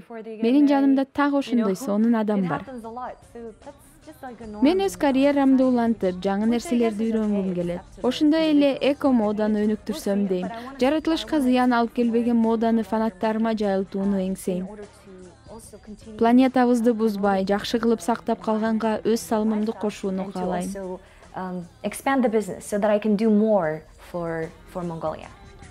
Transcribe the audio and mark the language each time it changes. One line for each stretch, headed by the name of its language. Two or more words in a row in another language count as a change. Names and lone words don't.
Kyrgyz: Менин жанымда так ошондой сонун адам бар. Мен өз карьерамды улантып, жаңы нерселерди үйрөнгүм келет. Ошондой эле эко моданы өнүктүрсөм дейм. Жаратылышка зыян алып келбеген моданы фанаттарыма жайылтууну эңсейм. Планетабызды бузбай, жакшы кылып сактап калганга өз салымымды кошууну каалайм.
English: Expand the business so that I can do more for Mongolia.